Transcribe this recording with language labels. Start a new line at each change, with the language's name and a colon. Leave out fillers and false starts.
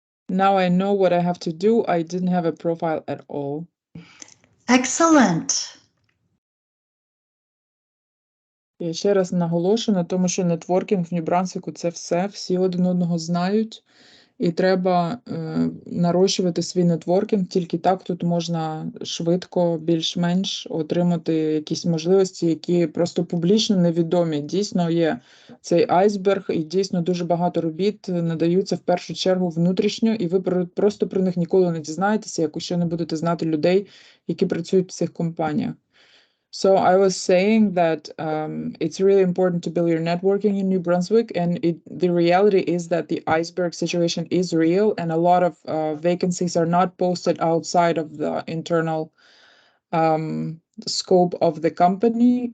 English: Now I know what I have to do. I didn't have a profile at all. Excellent.
Ukrainian: Я ще раз наголошую на тому, що нетворкінг в Нью-Брансвіку – це все, всі один одного знають, і треба нарощувати свій нетворкінг, тільки так тут можна швидко, більш-менш отримати якісь можливості, які просто публічно невідомі. Дійсно є цей айсберг, і дійсно дуже багато робіт надаються в першу чергу внутрішньо, і ви просто про них ніколи не дізнаєтеся, якщо не будете знати людей, які працюють в цих компаніях.
English: So I was saying that it's really important to build your networking in New Brunswick, and the reality is that the iceberg situation is real, and a lot of vacancies are not posted outside of the internal scope of the company.